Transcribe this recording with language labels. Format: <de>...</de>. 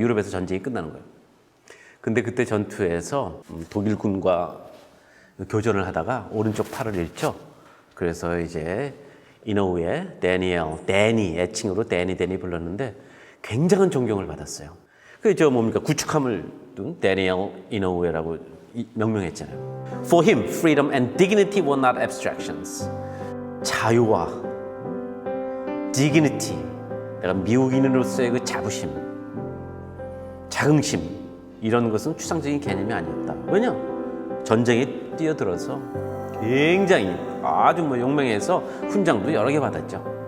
<ko>유럽에서 전쟁이 끝나는 거예요. 근데 그때 전투에서 독일군과 교전을 하다가 오른쪽 팔을 잃죠. 그래서 이제 이노우에 데니 애칭으로 데니 불렀는데 굉장한 존경을 받았어요. 그게 뭡니까? 구축함을 둔 데니엘 이노우에라고 명명했잖아요.</ko> <en>For him, freedom and dignity were not abstractions.</en> <ko>자유와 dignity, 내가 미국인으로서의 그 자부심, 자긍심 이런 것은 추상적인 개념이 아니었다. 왜냐? 전쟁에 뛰어들어서 굉장히 아주 용맹해서 훈장도 여러 개 받았죠.</ko>